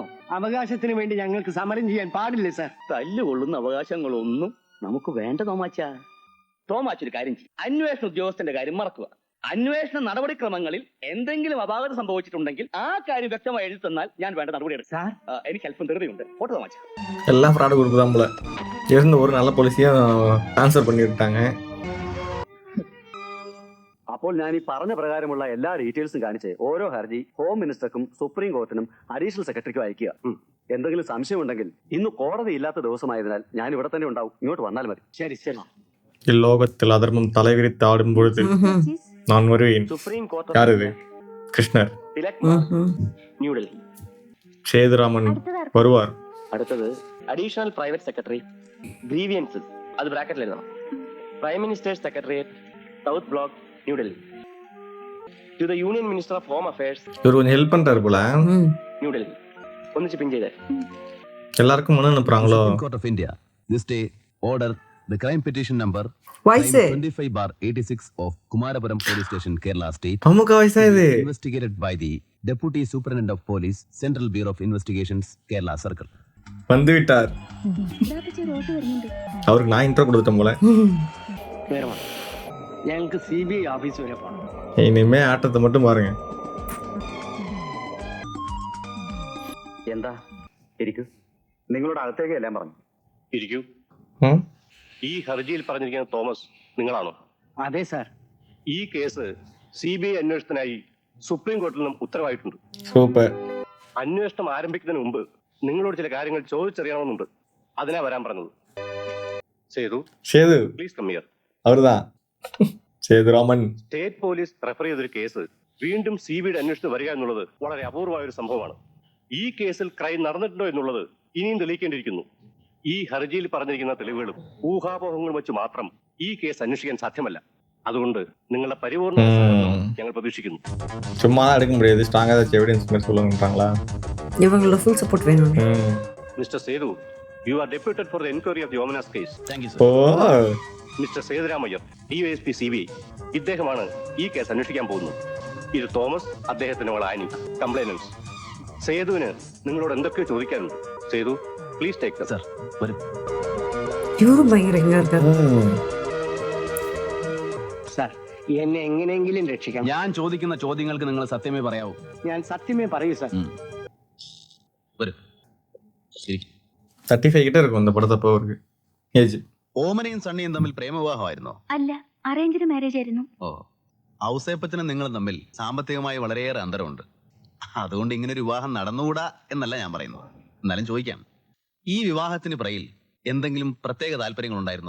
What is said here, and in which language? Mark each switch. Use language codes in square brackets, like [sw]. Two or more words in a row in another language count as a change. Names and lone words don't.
[ml] അവകാശത്തിന് വേണ്ടി ഞങ്ങൾക്ക് സമരം ചെയ്യാൻ പാടില്ലേ സാർ? തല്ലുകൊള്ളുന്ന അവകാശങ്ങളൊന്നും നമുക്ക് വേണ്ട തോമാച്ച. തോമാച്ച ഒരു കാര്യം ചെയ്യും, അന്വേഷണ ഉദ്യോഗസ്ഥന്റെ കാര്യം മറക്കുക. അന്വേഷണ നടപടിക്രമങ്ങളിൽ എന്തെങ്കിലും അപാകത സംഭവിച്ചിട്ടുണ്ടെങ്കിൽ ആ കാര്യം വ്യക്തമായി എഴുതി തന്നാൽ ഞാൻ വേണ്ട നടപടി എടുക്കും. സാർ, എനിക്ക് അല്പം ധൃതിയുണ്ട്. ഓട്ടോ തോമാച്ച. [ta] எல்லாம் [en] fraud group [ta] தான் போல. இருந்து ஒரு நல்ல போலீஸையும் ஆன்சர் பண்ணிவிட்டாங்க. [ml] അപ്പോൾ ഞാൻ ഈ പറഞ്ഞ പ്രകാരമുള്ള എല്ലാ ഡീറ്റെയിൽസും കാണിച്ച് ഓരോ ഹർജി ഹോം മിനിസ്റ്റർക്കും സുപ്രീം കോർട്ടിനും അഡീഷണൽ സെക്രട്ടറിക്കും അയക്കുക. എന്തെങ്കിലും സംശയമുണ്ടെങ്കിൽ ഇന്ന് കോടതി ഇല്ലാത്ത ദിവസമായതിനാൽ ഞാൻ ഇവിടെ തന്നെ ഉണ്ടാവും. ഇങ്ങോട്ട് വന്നാൽ മതി. ശരി ശരി. [ta] இல்லோகத்தில் அதர்மம் தலைவிரித்து ஆடும் பொழுது நான் வருவேன். [ml] സുപ്രീം കോർട്ട് [ta] யார் இது? கிருஷ்ணர். [ml] ന്യൂഡൽഹി. [ta] சேதுராமன் வருவார். [ml] അടുത്തത് [en] additional private secretary grievances, [ml] അത് ബ്രാക്കറ്റിൽ എഴുതണം. [en] Prime Minister's Secretariat, South Block, New Delhi. To the Union Minister of Home Affairs, [ta] இவர் கொஞ்சம் ஹெல்ப் பண்றாரு போல. [ml] ന്യൂഡൽഹി. ഒന്നിച്ച് പിൻ ചെയ്തേ. [ta] எல்லாருக்கும் மனு அனுப்புறாங்களோ? [en] Supreme Court of India this day order the crime petition number Why say? 25/86 of Kumarapuram Police Station, Kerala State, [ta] அம்முக்கு வயசா இது? [en] investigated by the Deputy Superintendent of Police, Central Bureau of Investigations, Kerala Circle. [ta] வந்து விட்டார். [ml] റോട്ട് വരുന്നുണ്ട്. [ta] அவருக்கு நான் இன்ட்ரோ கொடுத்துட்டேன் போல. [ml] വേറെ വേണം. ഞങ്ങൾക്ക് CBI ഓഫീസ് വരെ പോകണം. [ta] இனிமே ஆட்டத்தை மட்டும் பாருங்க. [ml] എന്താ? ഇരിക്കൂ. നിങ്ങളോട് അകത്തേക്ക് എല്ലാം പറഞ്ഞു. ഇരിക്കൂ. ம்? ഈ ഹർജിയിൽ പറഞ്ഞിരിക്കുന്ന തോമസ് നിങ്ങളാണോ? അതെ സാർ. ഈ കേസ് CBI അന്വേഷണത്തിനായി സുപ്രീം കോർട്ടിൽ നിന്നും ഉത്തരവായിട്ടുണ്ട്. [ta] சூப்பர். [ml] അന്വേഷണം ആരംഭിക്കുന്നതിന് മുമ്പ് നിങ്ങളോട് ചില കാര്യങ്ങൾ ചോദിച്ചറിയണമെന്നുണ്ട്. അതിനാ വരാൻ പറഞ്ഞത്. സേതു, [ta] சேது [en] Please come here. [ta] அவர்தான். சேதுராமன். [en] state police refer [ml] ചെയ്തൊരു കേസ് വീണ്ടും CBIയുടെ അന്വേഷണത്തിൽ വരിക എന്നുള്ളത് വളരെ അപൂർവമായ ഒരു സംഭവമാണ്. ഈ കേസിൽ ക്രൈം നടന്നിട്ടുണ്ടോ എന്നുള്ളത് ഇനിയും തെളിയിക്കേണ്ടിയിരിക്കുന്നു. ഈ ഹർജിയിൽ പറഞ്ഞിരിക്കുന്ന തെളിവുകളും ഊഹാപോഹങ്ങളും വെച്ച് മാത്രം ഈ കേസ് അന്വേഷിക്കാൻ സാധ്യമല്ല. അതുകൊണ്ട് നിങ്ങളുടെ പരിപൂർണ സഹകരണം ഞങ്ങൾ പ്രതീക്ഷിക്കുന്നു. [ta] சும்மா தான் எடுக்க முடியாது, ஸ்ட்ராங்காக ஏதாச்சும் எவிடன்ஸ் மாதிரி சொல்லுங்கன்றாங்களா? இவங்களோட [en] full support [ta] வேணும். [en] Mister Sethu, you are deputed for the enquiry of the Omana's case. thank you ஓ [ml] സർ. മിസ്റ്റർ സേതുരാമയ്യർ, DYSP CBI, ഇദ്ദേഹമാണ് ഈ കേസ് അന്വേഷിക്കാൻ പോകുന്നത്. ഇത് തോമസ്, അദ്ദേഹത്തിന്റെ മകൾ ആനി, കംപ്ലൈനൻസ്. സേതുവിന് നിങ്ങളോട് എന്തൊക്കെയോ ചോദിക്കാനുണ്ട്. [en] Sethu, please take [ml] സർ വരും. [ta] இவரும் பயங்கர எங்க இருக்காரு. [ml] സാർ, എന്നെ എങ്ങനെയെങ്കിലും രക്ഷിക്കാം. ഞാൻ ചോദിക്കുന്ന ചോദ്യങ്ങൾക്ക് നിങ്ങൾ സത്യമേ പറയാവൂ. ഞാൻ സത്യമേ പറയൂ സാർ. വരും. ശരി. [ta] 35 கிட்ட இருக்கும் இந்த படத்தப்போ அவருக்கு ஏஜ். [ml] ഓമനയും സണ്ണിയും തമ്മിൽ പ്രേമവിവാഹമായിരുന്നോ? അല്ല, [en] arranged marriage [ml] ആയിരുന്നു. ഓ, ഔസേപ്പച്ചനും നിങ്ങളും തമ്മിൽ സാമ്പത്തികമായി വളരെയേറെ അന്തരമുണ്ട്. അതുകൊണ്ട് ഇങ്ങനെ ഒരു വിവാഹം നടന്നുകൂടാ എന്നല്ല ഞാൻ പറയുന്നത്. എന്നാലും ചോദിക്കാം, ഈ വിവാഹത്തിന് പുറകിൽ എന്തെങ്കിലും പ്രത്യേക താല്പര്യങ്ങൾ ഉണ്ടായിരുന്നോ?